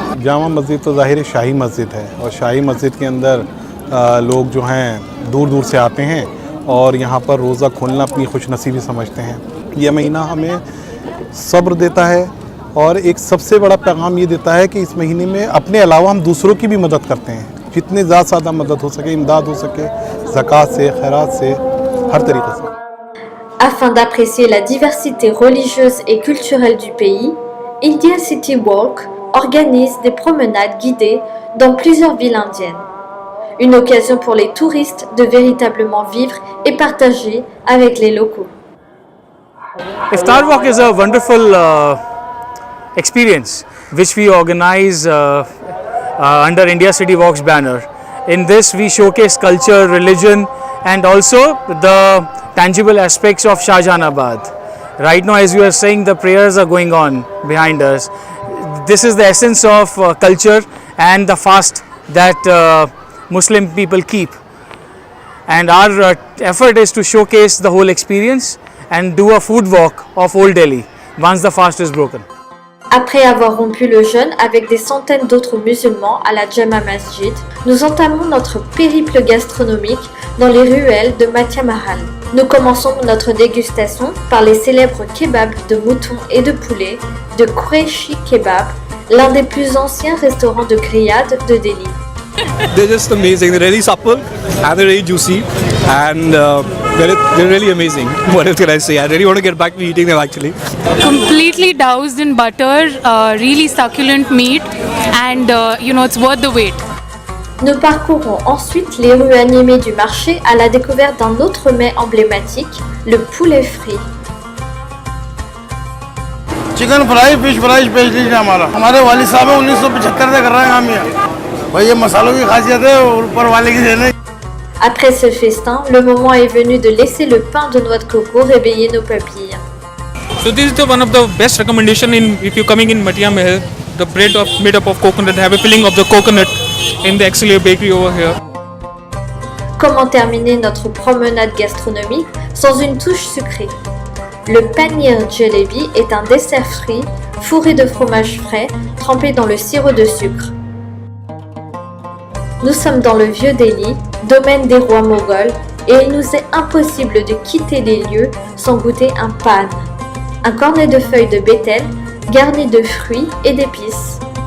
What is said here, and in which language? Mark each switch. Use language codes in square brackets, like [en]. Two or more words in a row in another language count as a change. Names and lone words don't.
[hi] जामा मस्जिद तो ज़ाहिर शाही मस्जिद है, और शाही मस्जिद के अंदर लोग जो हैं दूर दूर से आते हैं और यहाँ पर रोज़ा खोलना अपनी खुशनसीबी समझते हैं। यह महीना हमें सब्र देता है और एक सबसे बड़ा पैगाम ये देता है कि इस महीने में अपने अलावा हम दूसरों की भी मदद करते हैं, जितने ज़्यादा मदद हो सके, इमदाद हो सके, ज़कात से, खैरात से, हर तरीके से। [fr] Afin d'apprécier la diversité religieuse et culturelle du pays, India City Walk organise des promenades guidées dans plusieurs villes indiennes. Une occasion pour les touristes de véritablement vivre et partager avec les locaux. [en] Iftar Walk is a wonderful experience which we organize under India City Walks banner. In this we showcase culture, religion and also the tangible aspects of Shahjahanabad. Right now, as you are saying, the prayers are going on behind us. This is the essence of culture and the fast that Muslim people keep. And our effort is to showcase the whole experience and do a food walk of Old Delhi once the fast is broken. [fr] Après avoir rompu le jeûne avec des centaines d'autres musulmans à la Jama Masjid, nous entamons notre périple gastronomique dans les ruelles de Matia Mahal. Nous commençons notre dégustation par les célèbres kebabs de mouton et de poulet de Qureshi Kebab, l'un des plus anciens restaurants de grillade de Delhi. [en] They're just amazing. They're really supple and they're really juicy and they're really amazing. What else can I say? I really want to get back to eating them actually. Completely doused in butter, really succulent meat and it's worth the wait. [fr] Nous parcourons ensuite les rues animées du marché à la découverte d'un autre mets emblématique, le poulet frit. [en] chicken fry fish fry specialist [hi] है हमारे वालिद साहब 1975 से कर रहे हैं हम यहाँ भाई ये मसालों की खासियत है और ऊपर वाले की देन है. [fr] Après ce festin, le moment est venu de laisser le pain de noix de coco réveiller nos papilles. [en] So this is one of the best recommendation if you're coming in Matia Mahal. The bread made up of coconut have a filling of the coconut in the Excelsior bakery over here. [fr] Comment terminer notre promenade gastronomique sans une touche sucrée? Le paneer jalebi est un dessert frit fourré de fromage frais trempé dans le sirop de sucre. Nous sommes dans le vieux Delhi, domaine des rois moghols, et il nous est impossible de quitter les lieux sans goûter un pan, un cornet de feuilles de bétel garni de fruits et d'épices.